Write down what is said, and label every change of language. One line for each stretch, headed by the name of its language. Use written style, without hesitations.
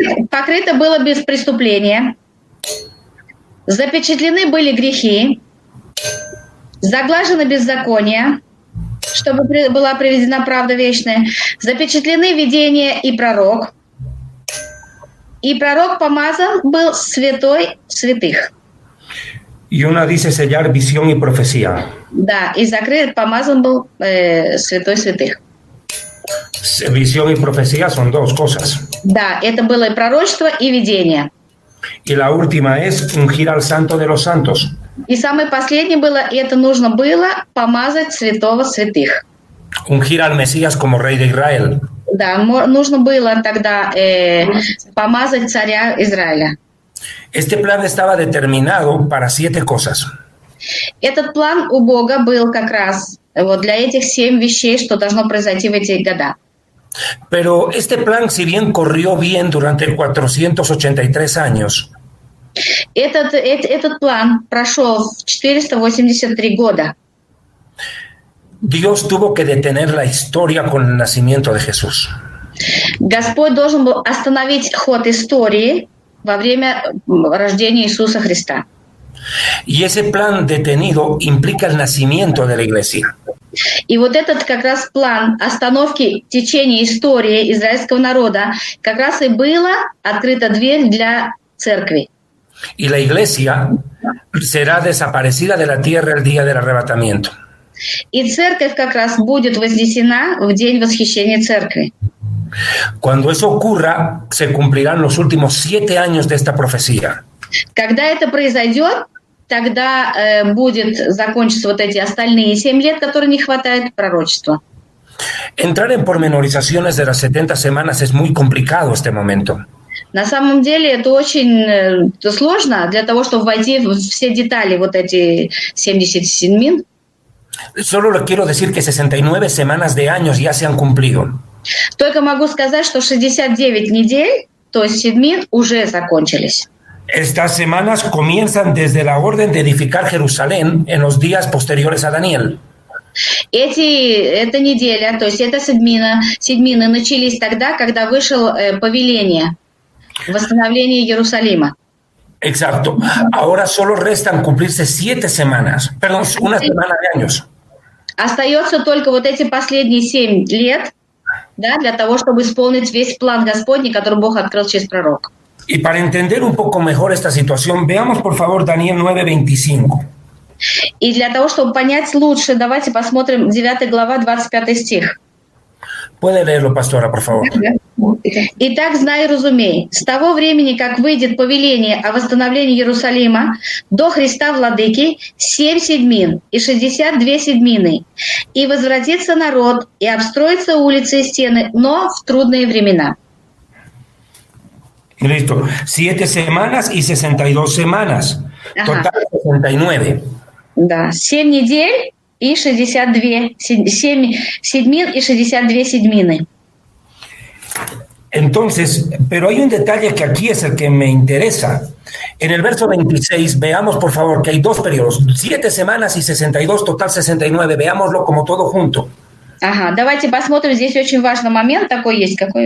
Russian: Покрыто было без преступления. Запечатлены были грехи. Заглажено беззаконие, чтобы была приведена правда вечная. Запечатлены видения и пророк. И пророк помазан был святой святых.
Spanish: Y una dice sellar visión y profecía.
Russian: Да, и закрыт, помазан был святой святых.
Spanish: Visión y profecía son 2 cosas.
Russian: Да, это было и пророчество, и видение.
Spanish: Y la última es ungir al santo de los santos.
Russian: И самое последнее было, и это нужно было помазать святого святых.
Spanish: Ungir al Mesías como rey de Israel.
Russian: Да, нужно было тогда помазать царя Израиля.
Spanish: Este plan estaba determinado para 7 cosas.
Russian: Этот план у Бога был как раз вот для этих 7 вещей, что должно произойти в эти года.
Spanish: Pero este plan, si bien corrió bien durante 483 años,
Russian: Этот план прошел в 483 года.
Spanish: Dios tuvo que detener la historia con el nacimiento de Jesús.
Russian: Господь должен был остановить ход истории во время рождения Иисуса Христа.
Spanish: Y ese plan detenido implica el nacimiento de la iglesia.
Russian: И вот этот как раз план остановки течения истории израильского народа как раз и была открыта дверь для церкви.
Spanish: Y la iglesia será desaparecida de la tierra el día del arrebatamiento.
Russian: И церковь как раз будет вознесена в день восхищения церкви.
Spanish: Cuando eso ocurra, se cumplirán los últimos 7 años de esta profecía.
Russian: Когда это произойдет, тогда будет закончиться вот эти остальные 7 лет, которые не хватает пророчества.
Spanish: Entrar en pormenorizaciones de las 70 semanas es muy complicado este momento.
Russian: На самом деле это очень сложно для того, чтобы войти в все детали вот эти 70 седмин.
Spanish: Solo le quiero decir que 69 semanas de años ya se han cumplido.
Russian: Только могу сказать, что 69 недель, то есть седмин, уже закончились.
Spanish: Estas semanas comienzan desde la orden de edificar Jerusalén en los días posteriores a Daniel.
Russian: Эта неделя, то есть эта седмины начались тогда, когда вышло повеление восстановления Иерусалима.
Spanish: Exacto. Ahora solo restan cumplirse 7 semanas, perdón, una semana de años.
Russian: Остается только вот эти последние 7 лет, да, для того, чтобы исполнить весь план Господний, который Бог открыл через пророка.
Spanish: Y para entender un poco mejor esta situación, veamos por favor Daniel 9:25.
Russian: И для того, чтобы понять лучше, давайте посмотрим 9 глава, 25 стих.
Spanish: Puede leerlo, pastora, por favor.
Russian: «Итак, знай и разумей, с того времени, как выйдет повеление о восстановлении Иерусалима до Христа Владыки 7 седмин и 62 седмины, и возвратится народ, и обстроятся улицы и стены, но в трудные времена».
Spanish: Listo. 7 semanas y 62 semanas. Total 69.
Russian: Да, 7 недель и 62, 7 седмин и 62 седмины.
Spanish: Entonces, pero hay un detalle que aquí es el que me interesa. En el verso 26, veamos por favor que hay 2 periodos, 7 semanas y 62, total 69. Veámoslo como todo junto.
Russian: Ага, давайте посмотрим, здесь очень важный момент такой есть.